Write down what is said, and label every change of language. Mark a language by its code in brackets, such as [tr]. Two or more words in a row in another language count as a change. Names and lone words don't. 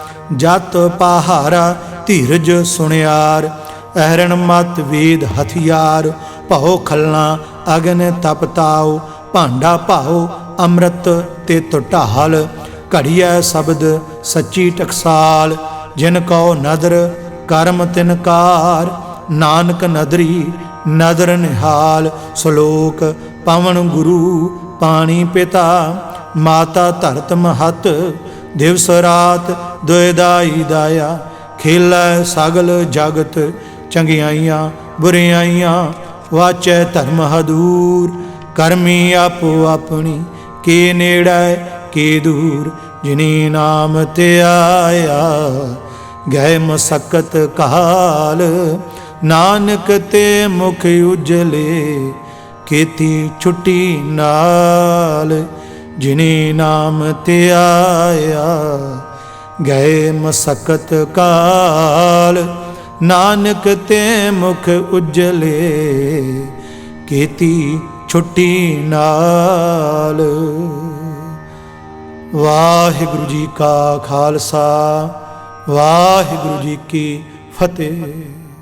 [pa] ਜਤ ਪਹਾਰਾ ਧੀਰਜ ਸੁਨਿਆਰ, ਅਹਰਣ ਮਤ ਵੇਦ ਹਥੀਆਰ। ਭਉ ਖਲਾ ਅਗਨ ਤਪਤਾਉ, ਭਾਂਡਾ ਭਾਉ ਅੰਮ੍ਰਿਤ ਤੇ ਢਾਲ। ਘੜੀਆ ਸ਼ਬਦ ਸੱਚੀ ਟਕਸਾਲ, ਜਿਨ ਕਉ ਨਦਰ ਕਰਮ ਤਿਨਕਾਰ। ਨਾਨਕ ਨਦਰੀ ਨਦਰ ਨਿਹਾਲ। ਸਲੋਕ ਪਵਣ ਗੁਰੂ ਪਾਣੀ ਪਿਤਾ, ਮਾਤਾ ਧਰਤ ਮਹਤ। ਦਿਵਸ ਰਾਤ ਦੁਇ ਦਾਈ ਦਾਇਆ, ਖੇਲੈ ਸਗਲ ਜਗਤ। ਚੰਗਿਆਈਆਂ ਬੁਰਿਆਈਆਂ ਵਾਚੈ ਧਰਮ ਹਦੂਰ। ਕਰਮੀ ਆਪੋ ਆਪਣੀ, ਕੇ ਨੇੜੈ ਕੇ ਦੂਰ। ਜਿਨੀ ਨਾਮ ਤੇ ਆਇਆ, ਗਏ ਮਸਕਤ ਕਾਲ। ਨਾਨਕ ਤੇ ਮੁਖ ਉਜਲੇ, ਕੇਤੀ ਛੁੱਟੀ ਨਾਲ। ਜਿਨੀ ਨਾਮ ਤੇ ਆਇਆ, ਗਏ ਮਸਕਤ ਕਾਲ। ਨਾਨਕ ਤੇ ਮੁਖ ਉਜਲੇ, ਕੇਤੀ ਛੁੱਟੀ ਨਾਲ। ਵਾਹਿਗੁਰੂ ਜੀ ਕਾ ਖਾਲਸਾ, ਵਾਹਿਗੁਰੂ ਜੀ ਕੀ ਫਤਹਿ।